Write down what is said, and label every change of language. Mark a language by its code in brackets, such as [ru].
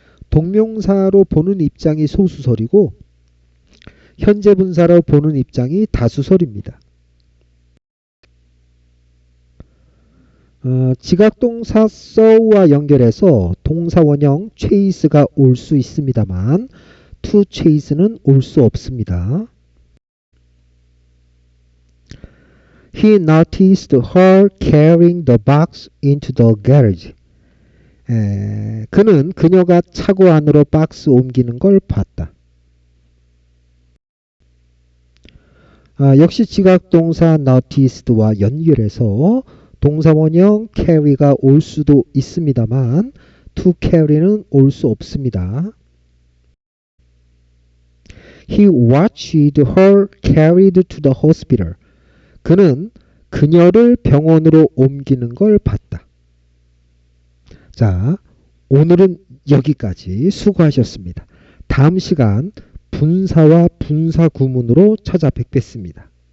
[ko] 동명사로 보는 입장이 소수설이고 현재 분사로 보는 입장이 다수설입니다. 지각동사 saw와 연결해서 동사 원형 chase가 올 수 있습니다만 to chase는 올 수 없습니다. [en] He noticed her carrying the box into the garage. [ko] 그는 그녀가 차고 안으로 박스 옮기는 걸 봤다. 역시 지각동사 noticed와 연결해서 동사 원형 carry가 올 수도 있습니다만 to carry는 올 수 없습니다. [en] He watched her carried to the hospital. [ko] 그는 그녀를 병원으로 옮기는 걸 봤다. 자, 오늘은 여기까지 수고하셨습니다. 다음 시간 분사와 분사 구문으로 찾아뵙겠습니다.